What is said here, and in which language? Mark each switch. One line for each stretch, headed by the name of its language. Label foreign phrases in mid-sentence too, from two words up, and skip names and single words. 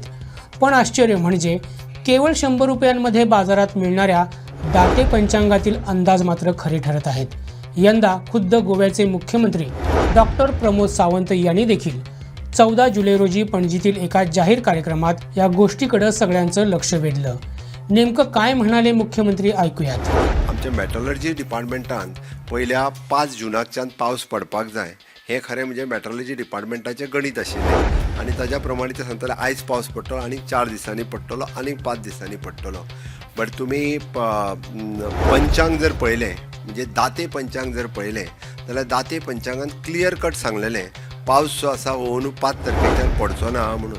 Marathi: पण आश्चर्य म्हणजे केवळ 100 रुपयांमध्ये बाजारात मिळणाऱ्या दाते पंचांगातील अंदाज मात्र खरे ठरत आहेत। यंदा खुद्द गोव्याचे मुख्यमंत्री डॉक्टर प्रमोद सावंत यांनी देखील 14 जुलै रोजी पणजीतील एका जाहीर कार्यक्रमात या गोष्टीकडे सगळ्यांचं लक्ष वेधलं। नेमकं काय म्हणाले मुख्यमंत्री ऐकूयात।
Konkani: आमच्या मेट्रोलॉजी डिपार्टमेंटान पहिल्या 5 जुनाच्यान पावस पडपाक जाय हे खरें म्हणजे मेट्रोलॉजी डिपार्टमेंटाचे गणित आशिल्लें आनी ताज्या प्रमाणे ते सांगताले आयज पावस पडटलो आनी 4 दिसांनी पडटलो आनी 5 दिसांनी पडटलो। बट तुमी पंचांग जर पळयलें म्हणजे दाते पंचांग जर पळयलें जाल्यार दाते पंचांगान
English: clear cut
Konkani: सांगलेलें पावस जो आसा हो 5 तारखेच्यान पडचो ना म्हणून।